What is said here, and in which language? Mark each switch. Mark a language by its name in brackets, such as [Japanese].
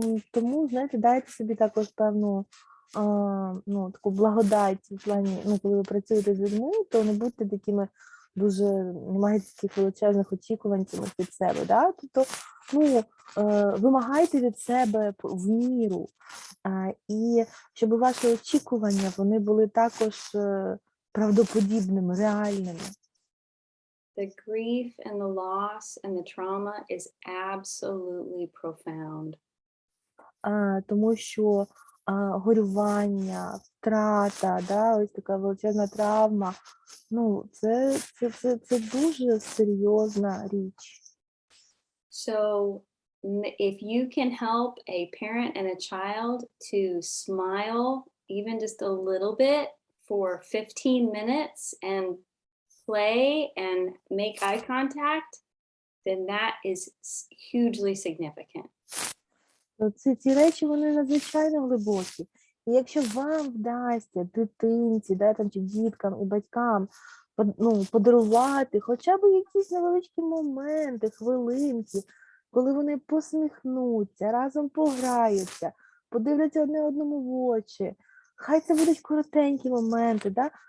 [Ukrainian] Тому, знаєте, дайте собі також певну ну, таку благодать в плані, ну, коли ви працюєте з людьми, то не будьте такими дуже, не маєте таких величезних очікувань від себе, да? Тобто, ну, вимагайте від себе в міру, і щоб ваші очікування, вони були також правдоподібними, реальними. [English] The grief and the loss and the trauma is absolutely profound. [Ukrainian] Тому що горювання, втрата, да, ось така величезна травма, ну, це дуже серйозна річ. [English] So if you can help a parent and a child to smile even just a little bit for 15 minutes and play and make eye contact, then that is hugely significant. [Ukrainian] Ці речі, вони надзвичайно глибокі. І якщо вам вдасться дитинці, да, там, чи діткам і батькам подарувати хоча б якісь невеличкі моменти, хвилинки, коли вони посміхнуться, разом пограються, подивляться одне одному в очі, хай це будуть коротенькі моменти, да?